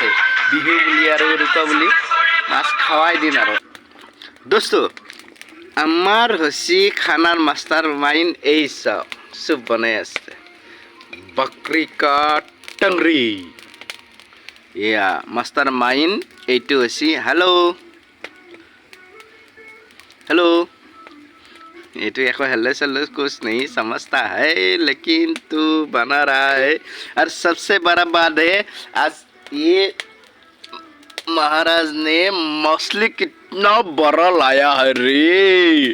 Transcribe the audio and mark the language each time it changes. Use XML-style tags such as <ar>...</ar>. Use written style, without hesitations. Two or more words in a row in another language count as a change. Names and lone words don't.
<as>বিহু বুলি আৰু উৰুকা বুলি মাছ খাৱাই দিন আৰু। দোস্তো, আমাৰ হৈছে খানাৰ</as> <en>master mind.</en> <as>এই চাওক, চুপ বনাই আছে,</as> <hi>बकरी का टंगड़ी।</hi> <as>এয়া</as> <en>master mind.</en> <as>এইটো হৈছে हेलो।</as> <hi>ये तो एक हेलो कुछ नहीं समझता है, लेकिन तू बना रहा है। और सबसे बड़ा बात है, आज ये महाराज ने मछली की कितना बड़ा लाया है रे।</hi>